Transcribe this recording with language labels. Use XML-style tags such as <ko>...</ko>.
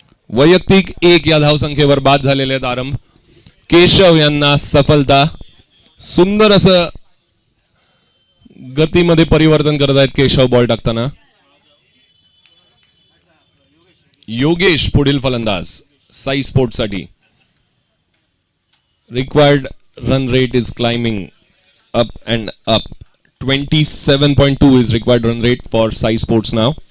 <mr>वैयक्तिक 1 या धावसंख्येवर बाद झालेले आहेत आरंभ. केशव यांना सफलता. सुंदर असं गतीमध्ये परिवर्तन करत आहेत केशव बॉल टाकताना. योगेश पुढील फलंदाज साई स्पोर्ट्स साठी.</mr> <en>Required run rate is climbing up and up. 27.2 is required run rate for Sai Sports now.</en>